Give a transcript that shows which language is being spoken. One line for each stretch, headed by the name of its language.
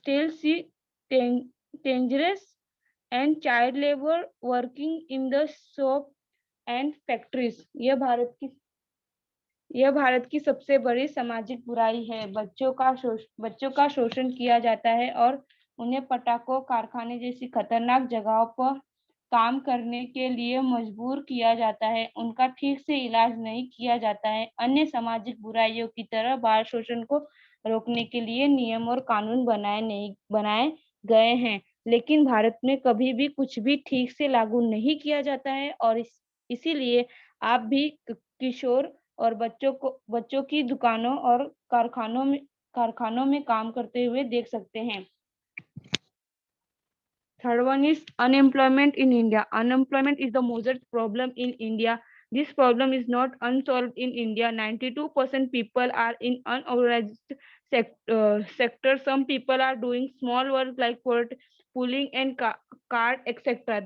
English: see dangerous and child labor working in the shop and factories.
Hindi: यह भारत की सबसे बड़ी सामाजिक बुराई है। बच्चों का शोषण किया जाता है और उन्हें पटाखों, कारखाने जैसी खतरनाक जगहों पर काम करने के लिए मजबूर किया जाता है। उनका ठीक से इलाज नहीं किया जाता है। अन्य सामाजिक बुराइयों की तरह बाल शोषण को रोकने के लिए नियम और कानून बनाए गए हैं, लेकिन भारत में कभी भी कुछ भी ठीक से लागू नहीं किया जाता है और इसीलिए आप भी किशोर और बच्चों की दुकानों और कारखानों में काम करते हुए देख सकते हैं।
English: Third one is unemployment in India. Unemployment is the most problem in India. This problem is not unsolved in India. 92% people are in unorganized sector. Some people are doing small work like pulling and cart, etc.